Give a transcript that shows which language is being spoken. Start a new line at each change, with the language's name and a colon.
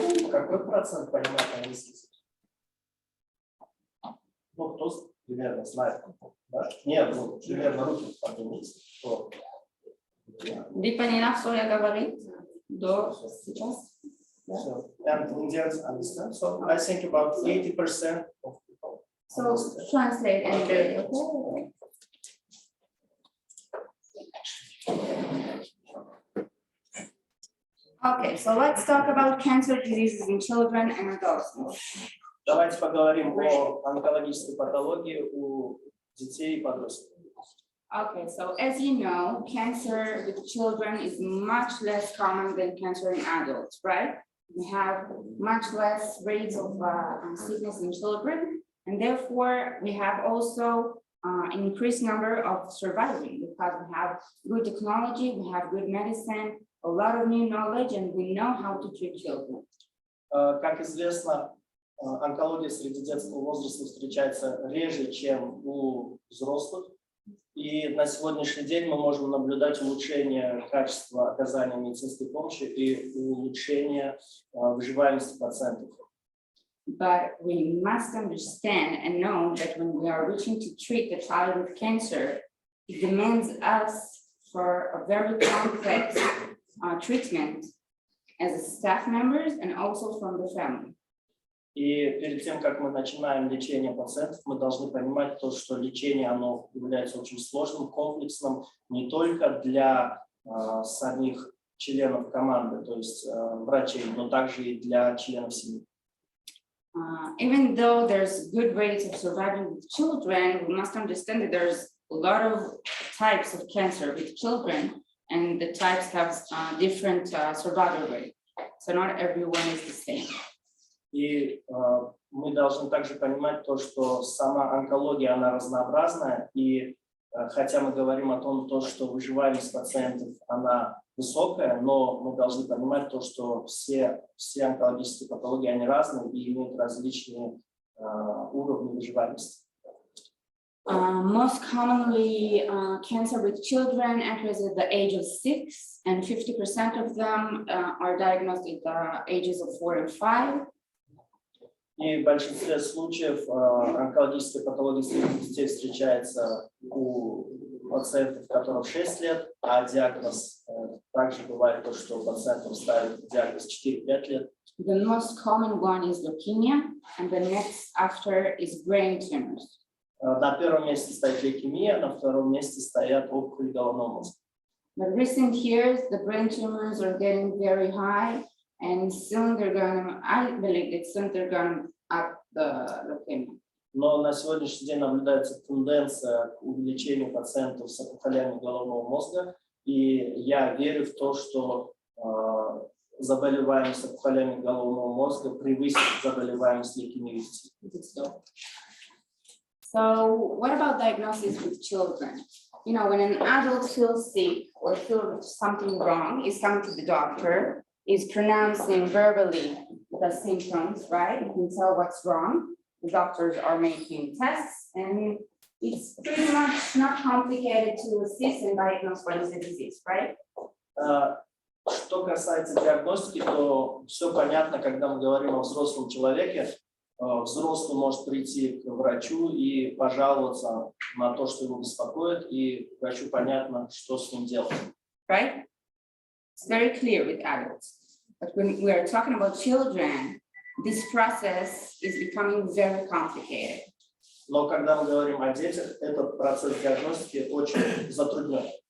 Russian: Какой процент понимает английский язык? Ну, кто примерно знает? Да? Нет, ну, примерно руки поднимите. Вы поняла, что я говорю до сейчас?
English: So, and Indians understand. So I think about 80% of people. So translate and read. Okay, so let's talk about cancer diseases in children and adults.
Russian: Давайте поговорим о онкологической патологии у детей и подростков.
English: Okay, so as you know, cancer with children is much less common than cancer in adults, right? We have much less rates of sickness in children, and therefore we have also an increased number of surviving, because we have good technology, we have good medicine, a lot of new knowledge, and we know how to treat children.
Russian: Как известно, онкология среди детского возраста встречается реже, чем у взрослых. И на сегодняшний день мы можем наблюдать улучшение качества оказания медицинской помощи и улучшение выживаемости пациентов.
English: But we must understand and know that when we are reaching to treat the child with cancer, it demands us for a very complex treatment as staff members and also from the family.
Russian: И перед тем, как мы начинаем лечение пациентов, мы должны понимать то, что лечение оно является очень сложным, комплексным, не только для самих членов команды, то есть врачей, но также и для членов семьи.
English: Even though there's good rates of surviving with children, we must understand that there's a lot of types of cancer with children, and the types have different survival rate. So not everyone is the same.
Russian: И мы должны также понимать то, что сама онкология, она разнообразная, и хотя мы говорим о том, что выживаемость пациентов, она высокая, но мы должны понимать то, что все онкологические патологии, они разные и имеют различные уровни выживаемости.
English: Most commonly, cancer with children enters at the age of 6, and 50% of them are diagnosed at the ages of 4 and 5.
Russian: И в большинстве случаев онкологическая патология среди детей встречается у пациентов, которым 6 лет, а диагноз также бывает то, что пациентам ставят диагноз 4-5 лет.
English: The most common one is leukemia, and the next after is brain tumors.
Russian: На первом месте стоит лейкемия, на втором месте стоят опухоли головного мозга.
English: But recent years, the brain tumors are getting very high, and soon they're going, I believe that soon they're going up the leukemia.
Russian: Но на сегодняшний день наблюдается тенденция к увеличению пациентов с опухолями головного мозга, и я верю в то, что заболеваемость опухолями головного мозга превысит заболеваемость лейкемией.
English: So what about diagnosis with children? You know, when an adult feels sick or feels something wrong, is coming to the doctor, is pronouncing verbally the symptoms, right? You can tell what's wrong. The doctors are making tests, and it's pretty much not complicated to assess and diagnose what is the disease, right?
Russian: Что касается диагностики, то все понятно, когда мы говорим о взрослом человеке. Взрослый может прийти к врачу и пожаловаться на то, что его беспокоит, и врачу понятно, что с ним делать.
English: Right? It's very clear with adults. But when we are talking about children, this process is becoming very complicated.
Russian: Но когда мы говорим о детях, этот процесс диагностики очень затруднен.